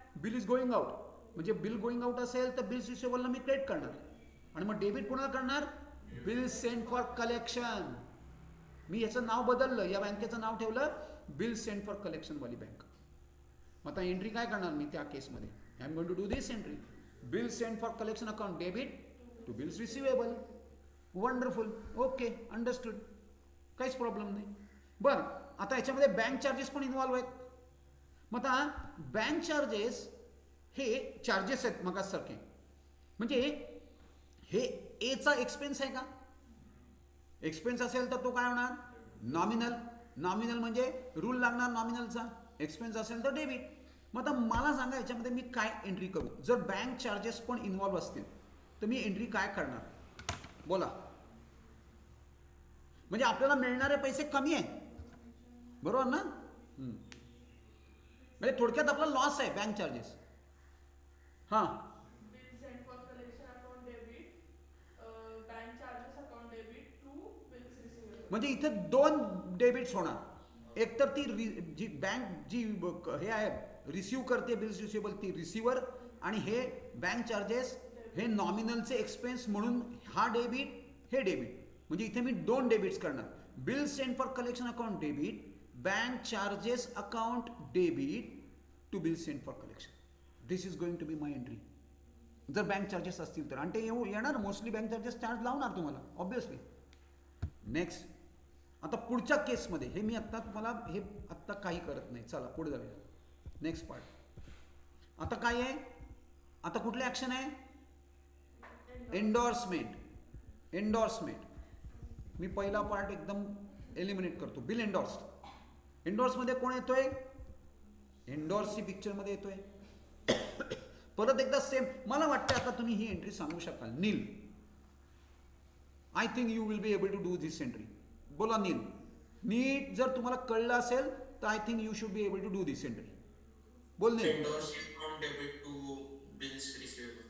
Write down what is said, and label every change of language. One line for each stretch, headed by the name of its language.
English: Bill is going out.
Marathi: म्हणजे bill going out असेल तर बिल्स रिसिवेबलला मी क्रेडिट करणार. आणि मग डेबिट कोणाला करणार? Bill send for collection. मी याचं नाव बदललं, या बँकेचं नाव ठेवलं बिल सेंड फॉर कलेक्शन वाली बँक. मग आता एंट्री काय करणार मी त्या केसमध्ये?
English: I am going to do this entry. Bill send for collection account debit to bills receivable. Wonderful. Okay, understood.
Marathi: काहीच प्रॉब्लेम नाही. बरं, आता याच्यामध्ये बँक चार्जेस पण इन्व्हॉल्व आहेत. मग आता बँक चार्जेस हे चार्जेस आहेत मगासारखे. म्हणजे हे एचा एक्सपेन्स आहे का? एक्सपेन्स असेल तर तो काय होणार? नॉमिनल. नॉमिनल म्हणजे रूल लागणार नॉमिनलचा. एक्सपेन्स असेल तर डेबिट. मग आता मला सांगा याच्यामध्ये मी काय एंट्री करू? जर बँक चार्जेस पण इन्व्हॉल्व असतील तर मी एंट्री काय करणार? बोला. म्हणजे आपल्याला मिळणारे पैसे कमी आहेत, बरोबर ना? म्हणजे थोडक्यात आपला लॉस आहे बँक चार्जेस. हां,
English: Bill send for collection account debit, bank charges account debit to bills receivable.
Marathi: म्हणजे इथे 2 डेबिट्स होणार. एक तर ती जी बँक जी हे आहे रिसिव्ह करते बिल्स रिसिवेबल ती रिसिव्हर, आणि हे बँक चार्जेस हे नॉमिनलचे एक्सपेन्स म्हणून हा डेबिट, हे डेबिट. म्हणजे इथे मी 2 डेबिट्स करणार.
English: Bill send for collection account debit, bank charges account debit to bill send for collection. This is going to be my entry.
Marathi: जर बँक चार्जेस असतील तर. आणि ते येणार मोस्टली बँक चार्जेस चार्ज लावणार तुम्हाला ऑब्विसली. नेक्स्ट, आता पुढच्या केसमध्ये हे मी आत्ता तुम्हाला हे आत्ता काही करत नाही. चला पुढे जाऊया. Next part. आता काय आहे? आता कुठले ॲक्शन आहे? एंडोर्समेंट. एंडोर्समेंट. मी पहिला पार्ट एकदम एलिमिनेट करतो. Bill endorse. एंडोर्समध्ये कोण येतोय? एंडोर्स ही पिक्चरमध्ये येतोय. परत एकदा सेम. मला वाटतं आता तुम्ही ही एंट्री सांगू शकाल.
English: Neel, I think you will be able to do this entry.
Marathi: बोला नील. नीट जर तुम्हाला कळलं असेल तर
English: I think you should be able to do this entry.
Marathi: बोल नील.
English: Endorse account debit to bills receivable.